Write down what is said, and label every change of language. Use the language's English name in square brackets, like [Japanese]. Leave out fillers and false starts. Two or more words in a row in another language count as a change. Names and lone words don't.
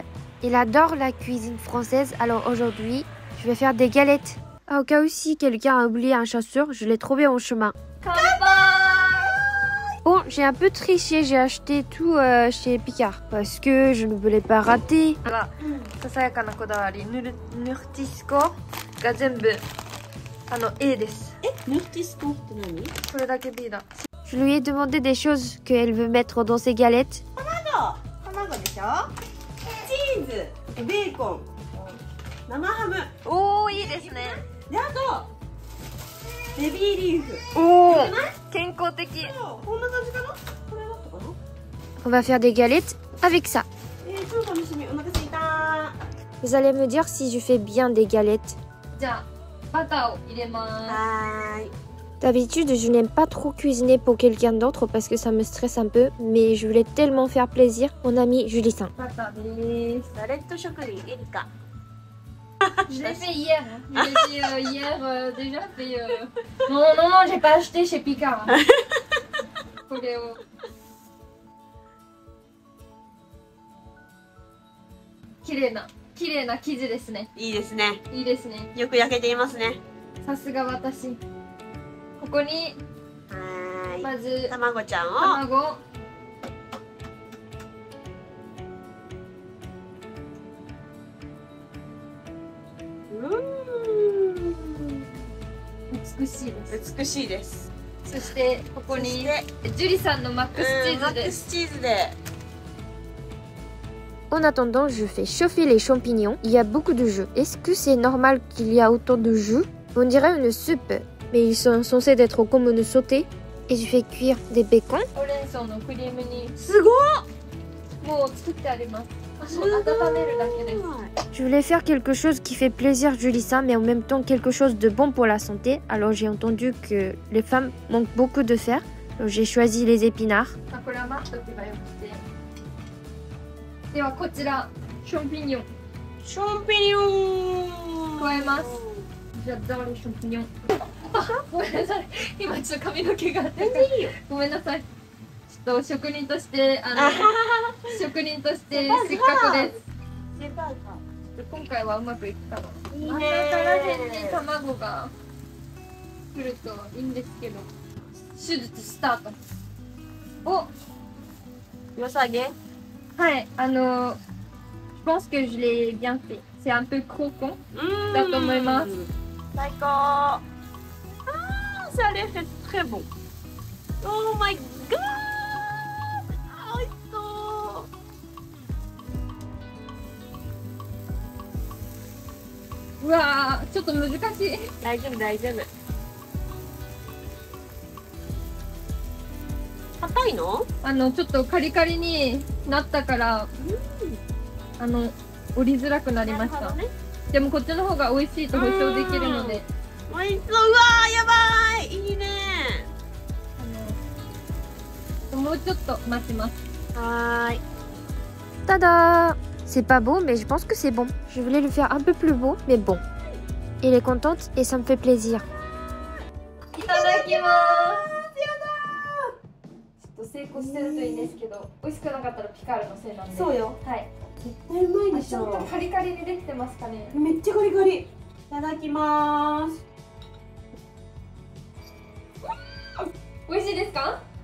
[French] Il adore la cuisine française, alors aujourd'hui, je vais faire des galettes. Ah, au cas où si quelqu'un a oublié un chasseur, je l'ai trouvé en chemin. Bon, j'ai un peu triché, j'ai acheté tout chez Picard parce que je ne voulais pas rater. Voilà, [Japanese] ささやかなこだわり、ヌルティスコが全部Aです。ヌルティスコって何？これだけ B だ。 [French] Je lui ai demandé des choses qu'elle veut mettre dans ses galettes. [Japanese] 卵でしょ？チーズ、ベーコン、生ハム。おー、いいですね。で、あとベビーリーフ。おー、健康的。こんな感じかな？これだったかな？ [French] On va faire des galettes avec ça. [Japanese] 超楽しみ。お腹すいた。 [French] Vous allez me dire si je fais bien des galettes. [Japanese] じゃあバターを入れます。はーい。 [French] D'habitude, je n'aime pas trop cuisiner pour quelqu'un d'autre parce que ça me stresse un peu, mais je voulais tellement faire plaisir mon ami Julie Saint. [Japanese] バターです。ガレット職人エリカ。 [French] Je l'ai fait hier. Je l'ai fait hier déjà fait. Non, non, non, j'ai pas acheté chez Picard. [Japanese] これを。綺麗な生地ですね。いいですね。いいですね。よく焼けていますね。さすが私。ここにはーい。まず卵ちゃんを。卵。美しいです。美しいです。そしてここにジュリさんのマックスチーズです。マックスチーズで。 [French] En attendant, je fais chauffer les champignons. Il y a beaucoup de jus. Est-ce que c'est normal qu'il y a autant de jus? On dirait une soupe, mais ils sont censés être comme une sautée. Et je fais cuire des bacons. [Japanese] ほうれん草のクリームにすごい。もう作ってあります。温めるだけです。 [French] Je voulais faire quelque chose qui fait plaisir Julie Saint, mais en même temps quelque chose de bon pour la santé. Alors j'ai entendu que les femmes manquent beaucoup de fer. Donc j'ai choisi les épinards. [Japanese] あ、これは待っとけばよくて。ではこちらシャンピニオンシャンピニオン。加えます。じゃあザールシャンピニオン。あ、ごめんなさい。今ちょっと髪の毛が全然いいよ。ごめんなさい。ちょっと職人として職人として失格です。今回はうまくいくかな。いいね。真ん中ら辺に卵が来るといいんですけど。手術スタート。お、よさげ。 [French] はい、je pense que je l'ai bien fait. C'est un peu croquant. [Japanese] だと思います。最高。ああ、 [French] ça a l'air très bon. [English] Oh my god. [Japanese] 美味しそう。うわー、ちょっと難しい。大丈夫大丈夫。硬いの？ちょっとカリカリになったから、折りづらくなりました。ね、でもこっちの方が美味しいと保証できるので。美味しそう。うわー、やばい。いいね。トもうちょっと待ちます。はい。 Tada! [French] C'est pas beau, mais je pense que c'est bon. Je voulais le faire un peu plus beau, mais bon. Elle est contente et ça me fait plaisir. [Japanese] いただきます。ちょっと成功してるといいんですけど、美味しくなかったらピカールのせいなんで。そうよ。はい。絶対うまいでしちゃんとょ。カリカリにできてますかね。めっちゃカリカリ。いただきます。美味しいですか？